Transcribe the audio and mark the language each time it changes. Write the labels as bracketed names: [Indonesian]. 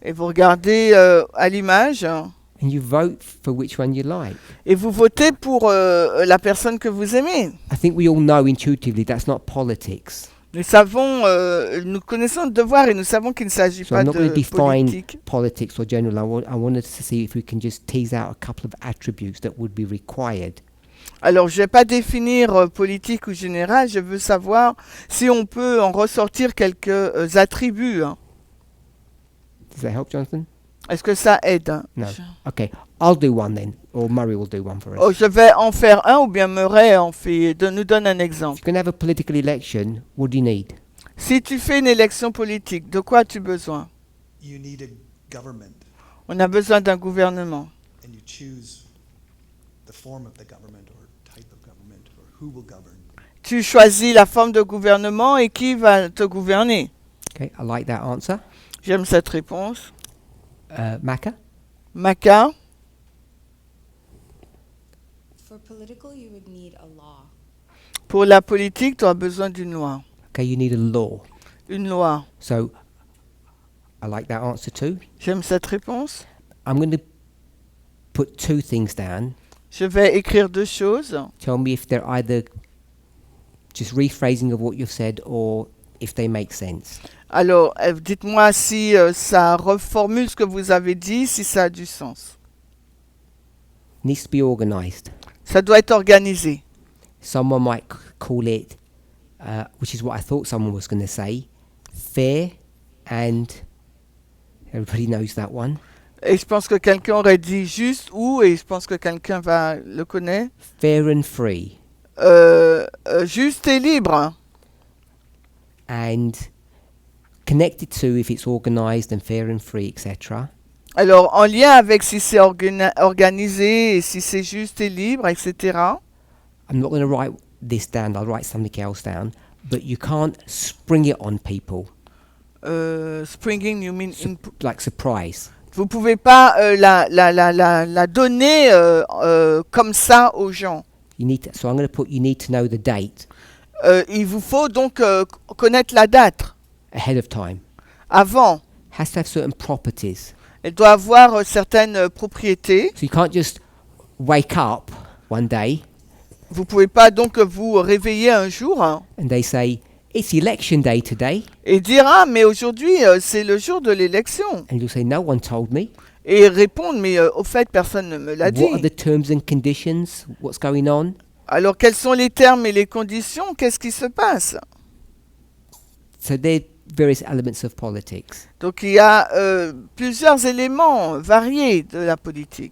[French] et vous regardez à l'image [English] and you vote for which one you like. [French] et vous votez pour la personne que vous aimez. [English] I think we all know intuitively that's not politics. [French] Nous savons, nous connaissons le devoir et nous savons qu'il ne s'agit [English] So [French] pas [English] I'm not going [French] de [English] to define [French] politique. [English] politics or general. I wanted to see if we can just tease out a couple of attributes that would be required. [French] Alors, je ne vais pas définir politique ou général, je veux savoir si on peut en ressortir quelques attributs. Hein. [English] Does that help, Jonathan? [French] Est-ce que ça aide? Hein? [English] No. Okay, I'll do one then, or Murray will do one for us. [French] Oh, je vais en faire un ou bien Murray nous donne un exemple. [English] If you're going to have a political election, what do you need? [French] Si tu fais une élection politique, de quoi as-tu besoin? [English] You need a government, [French] On a besoin d'un gouvernement. [English] and you choose the form of the government or type of government or who will govern. [French] Tu choisis la forme de gouvernement et qui va te gouverner. [English] Okay, I like that answer. [French] J'aime cette réponse. [English] Maka? [French] Maca, [English] For political, you would need a law. [French] pour la politique, tu as besoin d'une loi. [English] Okay, you need a law. [French] Une loi. [English] So I like that answer too. [French] J'aime cette réponse. [English] I'm going to put two things down. [French] Je vais écrire deux choses. [English] Tell me if they're either just rephrasing of what you've said or if they make sense. [French] Alors, dites-moi si ça reformule ce que vous avez dit, si ça a du sens. [English] Needs to be organized. [French] Ça doit être organisé. [English] Someone might call it, which is what I thought someone was going to say, fair and everybody knows that one. [French] Et je pense que quelqu'un aurait dit juste ou, et je pense que quelqu'un le connaît. [English] Fair and free. [French] Juste et libre. [English] And connected to if it's organized and fair and free, etc. [French] Alors, en lien avec si c'est organisé et si c'est juste et libre, etc. [English] I'm not going to write this down, I'll write something else down, but you can't spring it on people. Springing, you mean Like surprise. [French] Vous pouvez pas la donner comme ça aux gens. [English] So I'm going to put you need to know the date [French] Il vous faut donc connaître la date [English] ahead of time. [French] avant. [English] Has to have certain properties. [French] Elle doit avoir certaines propriétés. [English] So you can't just wake up one day [French] Vous pouvez pas donc vous réveiller un jour [English] and they say, it's election day today. [French] et dire ah mais aujourd'hui c'est le jour de l'élection. [English] And you'll say, no one told me. [French] Et répondre mais au fait personne ne me l'a dit. [English] What are the terms and conditions? What's going on? [French] Alors quels sont les termes et les conditions? Qu'est-ce qui se passe? [English] So there are various elements of politics. [French] Donc il y a plusieurs éléments variés de la politique.